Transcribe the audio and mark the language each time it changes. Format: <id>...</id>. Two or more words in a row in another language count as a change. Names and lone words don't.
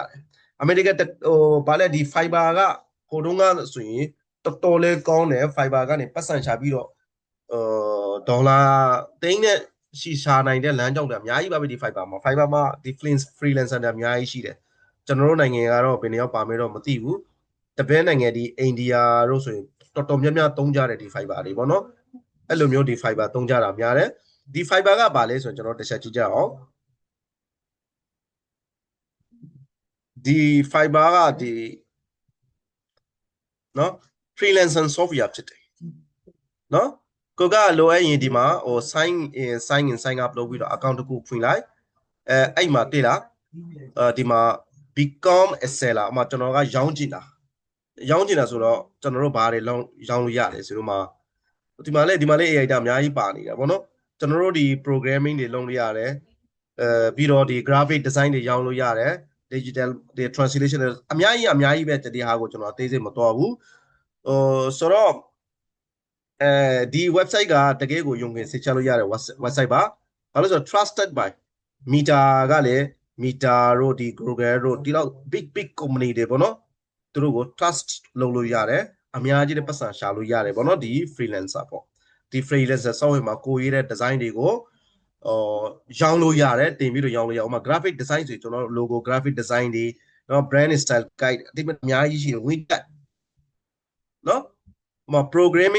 <my>ရတယ်အမေရိကဘာလဲဒီ Fiverr ကဟိုတုန်းကဆိုရင်တော်တော်လေးကောင်းတယ် Fiverr ကနေပတ်စံရှာပြီးတော့ဒေါ်လာသိန်းနဲ့ရှာနိုင်တဲ့လမ်းကြောင်းတွေအများကြီးပါပဲဒီ Fiverr မှာဒီ freelancer တွေအများကြီးရှိတယ်ကျွန်တော်တို့နိုင်ငံကတော့ဘယ်နေရာပါမယ်တော့မသိဘူးတပည့်နိုင်ငံဒီအိန္ဒိယတို့ဆိုရင်တော်တော်များများသုံးကြတယ်ဒီ Fiverr တွေပေါ့နော်အဲ့လိုမျိုးဒီ Fiverr သုံးကြတာများတယ်ဒီ Fiverr ကဘာလဲဆိုရင်ကျွန်တော်တစ်ချက်ကြည့်ကြအောင် ဒီ Fiverr ကဒီနော်</my> <en>freelancer software</en> <my>ဖြစ်တယ်နော်ကိုကလိုအပ်ရင်ဒီမှာဟို</my> <en>sign in sign up</en> <my>လုပ်ပြီးတော့ account တစ်ခုဖွင့်လိုက်အဲ့မှာတွေ့လားဒီမှာ</my> <en>become a seller</en> <my>အမကျွန်တော်ကရောင်းချင်တာဆိုတော့ကျွန်တော်တို့ဘာတွေရောင်းလို့ရတယ်ဆိုတော့မှာဒီမှာလေ AI တာအများကြီးပါနေတာဗောနော်ကျွန်တော်တို့ဒီ programming တွေလုပ်လို့ရတယ်ပြီးတော့ဒီ</my> <en>graphic design</en> <my>တွေရောင်းလို့ရတယ် digital ဒီ translation တွေအများကြီးပဲဒီဟာကိုကျွန်တော်အသေးစိတ်မတော်ဘူးဆိုတော့ဒီ website ကတကယ်ကိုယုံကြည်စိတ်ချလို့ရတဲ့ website ပါဘာလို့ဆိုတော့</my> <en>trusted by</en> <my>Meta က လည်း Meta တို့ဒီ Google တို့ဒီလောက်</my> <en>big company</en> <my>တွေပေါ့နော်သူတို့ကို trust လုပ်လို့ရတယ်အများကြီးတဲ့ပတ်စံရှာလို့ရတယ်ပေါ့နော်ဒီ freelancer ပေါ့ဒီ</my> <en>freelancer software</en> <my>မှာကိုရေးတဲ့ design တွေကိုရော င်းလို့ရတယ်တင်ပြီးတော့ရောင်းလို့ရအောင် graphic design ဆိုကျွန်တော်တို့</my> <en>logo graphic design</en> <my>တွေနော်</my> <en>brand style guide</en> <my>အတိအများကြီးရှိတယ် widget နော်programming</my>